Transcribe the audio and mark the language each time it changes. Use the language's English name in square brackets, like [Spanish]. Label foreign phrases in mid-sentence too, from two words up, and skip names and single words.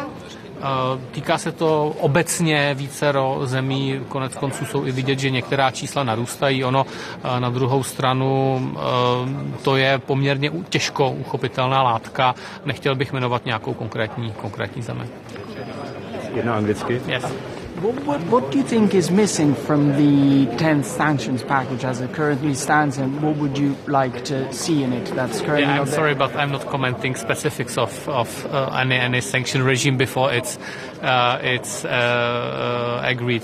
[Czech] Týká se to obecně vícero zemí, konec konců jsou i vidět, že některá čísla narůstají, ono na druhou stranu to je poměrně těžko uchopitelná látka, nechtěl bych jmenovat nějakou konkrétní zemi. Jedno anglicky? [English] Yes. What do you think is missing from the 10th sanctions package as it currently stands, and what would you like to see in it that's currently I'm not there? sorry, but I'm not commenting specifics of any sanction regime before it's agreed.